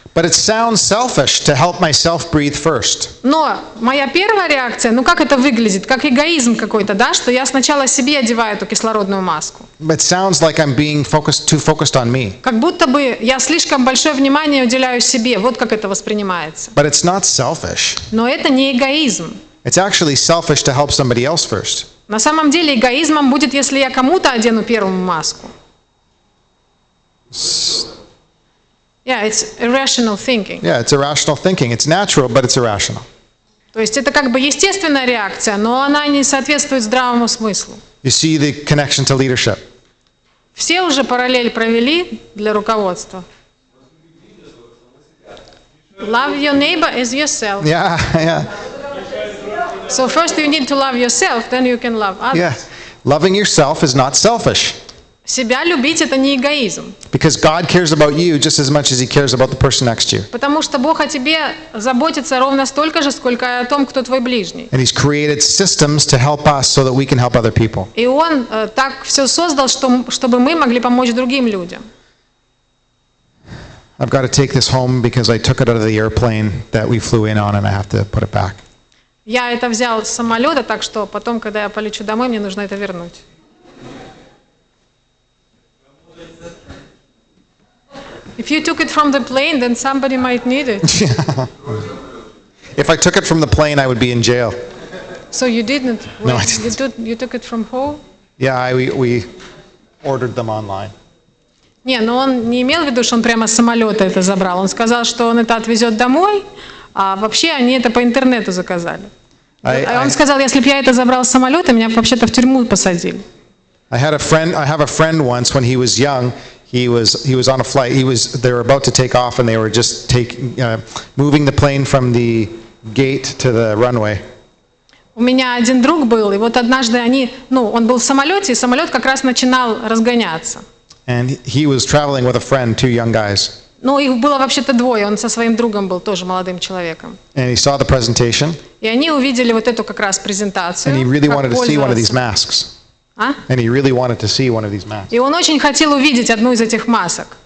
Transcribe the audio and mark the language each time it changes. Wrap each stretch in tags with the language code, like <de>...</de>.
<en>But it sounds selfish to help myself breathe first.</en> <ru>Но моя первая реакция, ну как это выглядит? Как эгоизм какой-то, да? Что я сначала себе одеваю эту кислородную маску.</ru> <en>It sounds like I'm being too focused on me.</en> <ru>Как будто бы я слишком большое внимание уделяю себе. Вот как это воспринимается.</ru> <en>But it's not selfish.</en> <ru>Но это не эгоизм.</ru> <en>It's actually selfish to help somebody else first.</en> <ru>На самом деле эгоизмом будет, если я кому-то одену первую маску.</ru> <en>Yeah, it's irrational thinking. Yeah, it's irrational thinking. It's natural, but it's irrational.</en> <ru>То есть это как бы естественная реакция, но она не соответствует здравому смыслу.</ru> <en>You see the connection to leadership.</en> <ru>Все уже параллель провели для руководства.</ru> <en>Love your neighbor as yourself. Yeah, yeah. So first you need to love yourself, then you can love others. Yeah. Loving yourself is not selfish.</en> <ru>Себя любить — это не эгоизм.</ru> <en>Because God cares about you just as much as He cares about the person next to you.</en> <ru>Потому что Бог о тебе заботится ровно столько же, сколько и о том, кто твой ближний.</ru> <en>And He's created systems to help us so that we can help other people.</en> <ru>И Он так все создал, чтобы мы могли помочь другим людям.</ru> <en>I've got to take this home because I took it out of the airplane that we flew in on and I have to put it back.</en> <ru>Я это взял с самолета, так что потом, когда я полечу домой, мне нужно это вернуть.</ru> <en>If you took it from the plane, then somebody might need it. If I took it from the plane, I would be in jail. So you didn't? No, I didn't. You took it from home? Yeah, we ordered them online.</en> <ru>Не, но он не имел в виду, что он прямо с самолета это забрал. Он сказал, что он это отвезет домой, а вообще они это по интернету заказали. Он сказал, если бы я это забрал с самолета, меня бы вообще-то в тюрьму посадили.</ru> <en>I have a friend once when he was young. He was on a flight. They were about to take off, and they were just moving the plane from the gate to the runway.</en> <ru>У меня один друг был, и вот однажды он был в самолете, и самолет как раз начинал разгоняться.</ru> <en>And he was traveling with a friend, two young guys.</en> <ru>Ну, их было вообще-то двое, он со своим другом был, тоже молодым человеком.</ru> <en>And he saw the presentation.</en> <ru>И они увидели вот эту как раз презентацию.</ru> <en>And he really wanted to see one of these masks. And he really wanted to see one of these masks.</en> <ru>И он очень хотел увидеть одну из этих масок.</ru>